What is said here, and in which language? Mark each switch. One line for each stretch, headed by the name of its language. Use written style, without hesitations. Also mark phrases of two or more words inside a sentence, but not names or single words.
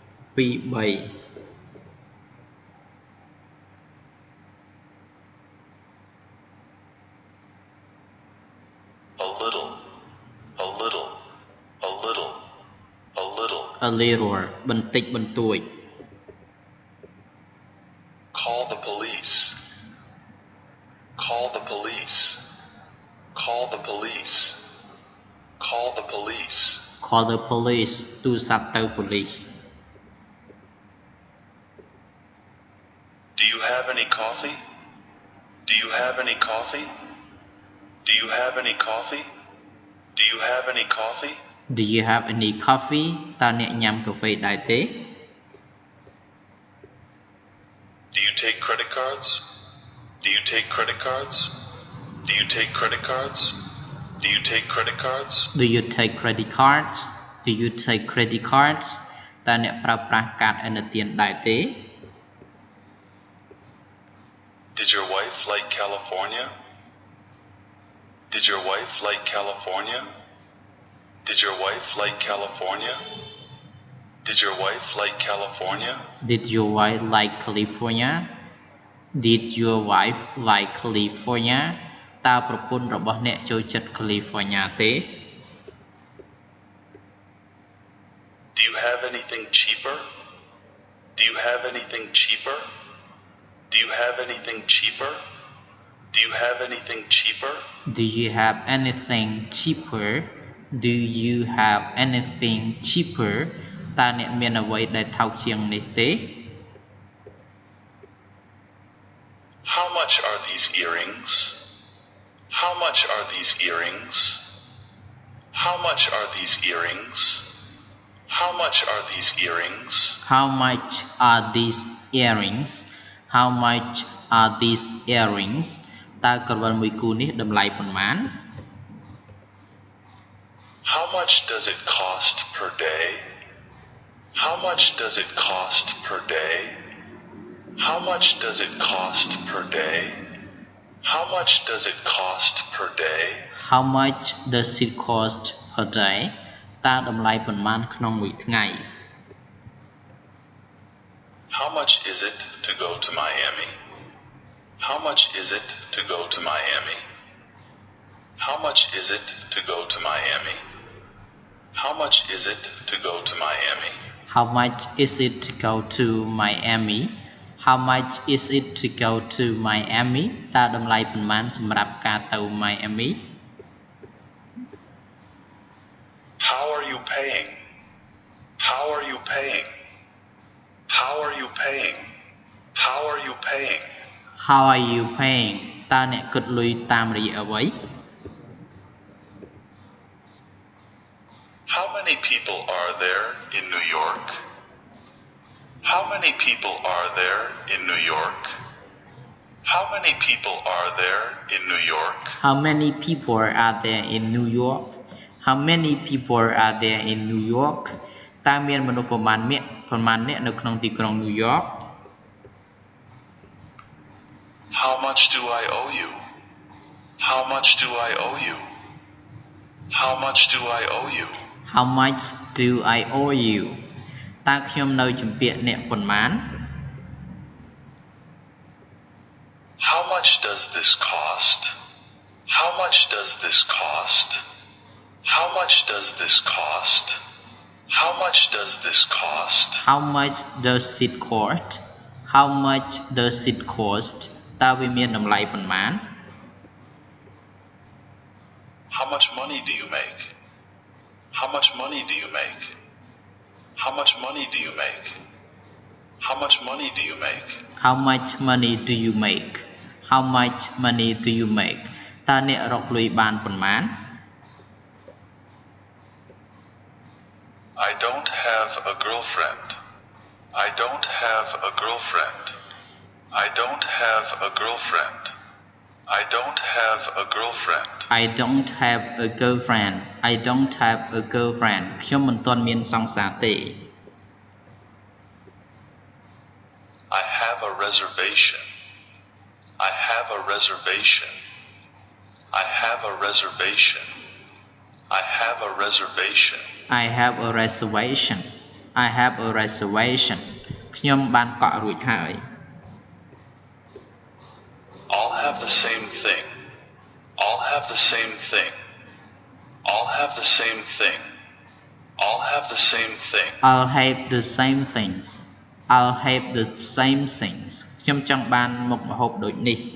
English: Pi bay. A little. A little. A little. A little. A little.
Khmer: បន្តិចបន្តួច
English: Call the police. Call the police. Call the police. Call the police. Call the police
Khmer: ទូរស័ព្ទទៅ police
English: Do you have any coffee? Do you have any coffee? Do you have any coffee? Do you have any coffee? Do you have any coffee
Khmer: តើអ្នកញ៉ាំកាហ្វេដែរទេ
English: Do you take credit cards? Do you take credit cards? Do you take credit cards? Do you take credit cards? Do you take credit cards? Do you take credit cards
Khmer: តើអ្នកប្រើប្រាស់កាតឥណទានដែរទេ
English: Did your wife like California? Did your wife like California? Did your wife like California? Did your wife like California? Did your wife like California? Did your wife like California
Khmer: តើប្រពន្ធរបស់អ្នកចូលចិត្ត California ទេ
English: Do you have anything cheaper? Do you have anything cheaper? Do you have anything cheaper? Do you have anything cheaper? Do you have anything cheaper? Do you have anything cheaper
Khmer: តើអ្នកមានអ្វីដែលថោកជាងនេះទេ
English: How much are these earrings? How much are these earrings? How much are these earrings? How much are these earrings? How much are these earrings? How much are these earrings
Khmer: តើក្រវិលមួយគូនេះតម្លៃប៉ុន្មាន
English: How much does it cost per day? How much does it cost per day? How much does it cost per day? How much does it cost per day? How much does it cost per day
Khmer: តើតម្លៃប៉ុន្មានក្នុងមួយថ្ងៃ
English: How much is it to go to Miami? How much is it to go to Miami? How much is it to go to Miami? How much is it to go to Miami? How much is it to go to Miami? How much is it to go to Miami
Khmer: តើតម្លៃប៉ុន្មានសម្រាប់ការទៅ Miami?
English: How are you paying? How are you paying? How are you paying? How are you paying? How are you paying
Khmer: តើអ្នកគិតលុយតាមរយៈអ្វី
English: How many people are there in New York? How many people are there in New York? How many people are there in New York? How many people are there in New York? How many people are there in New York
Khmer: តើមានមនុស្សប្រមាណអ្នកនៅក្នុងទីក្រុង New York?
English: How much do I owe you? How much do I owe you? How much do I owe you? How much do I owe you
Khmer: តើខ្ញុំនៅជំពាក់អ្នកប៉ុន្មាន
English: How much does this cost? How much does this cost? How much does this cost? How much does this cost? How much does it cost? How much does it cost
Khmer: តើវាមានតម្លៃប៉ុន្មាន
English: How much money do you make? How much money do you make? How much money do you make? How much money do you make? How much money do you make? How much money do you make
Khmer: តើអ្នករកលុយបានប៉ុន្មាន
English: I don't have a girlfriend. I don't have a girlfriend. I don't have a girlfriend. I don't have a girlfriend. I don't have a girlfriend. I don't have a girlfriend
Khmer: ខ្ញុំមិនទាន់មានសង្សារទេ
English: I have a reservation. I have a reservation. I have a reservation. I have a reservation. I have a reservation I have a reservation
Khmer: ខ្ញុំបានកក់រួចហើយ
English: All have the same thing. All have the same thing. All have the same thing. All have the same thing. I'll have the same things I'll have the same things
Khmer: ខ្ញុំចង់បានមុខម្ហូបដូចនេះ